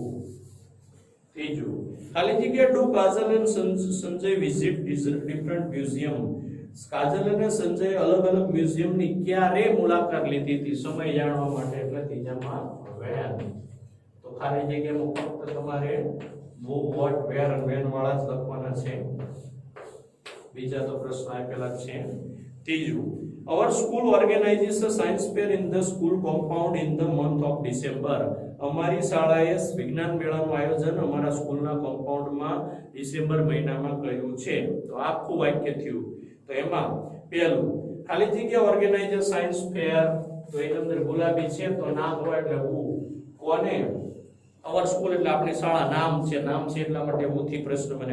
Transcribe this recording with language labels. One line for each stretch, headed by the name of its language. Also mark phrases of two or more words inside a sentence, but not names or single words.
Gujarati: ત્રીજું, ખાલી જગ્યા
English: do Kajal and Sanjay visit different museum.
Gujarati: કાજલ અને સંજય અલગ અલગ મ્યુઝિયમની ક્યારે મુલાકાત લીધી હતી, સમય જાણવા માટે, એટલે ત્રીજામાં when. તો ખાલી જગ્યામાં ફક્ત તમારે
English: who, what, where
Gujarati: અને when વાળા જ લખવાના છે. બીજા તો પ્રશ્ન આપેલા જ છે. ત્રીજું,
English: our school organizes a science fair in the school compound in the month of December.
Gujarati: અમારી શાળાએ વિજ્ઞાન મેળાનું આયોજન અમારા સ્કૂલના કોમ્પાઉન્ડમાં ડિસેમ્બર મહિનામાં કર્યું છે. તો આખું વાક્ય થયું. તો એમાં પહેલું ખાલી જગ્યા
English: organizer science fair,
Gujarati: તો એની અંદર ગુલાબી છે તો નામ હોય એટલે હું કોને,
English: our school
Gujarati: એટલે આપણી શાળા, નામ છે એટલા માટે ઉથી પ્રશ્ન બને.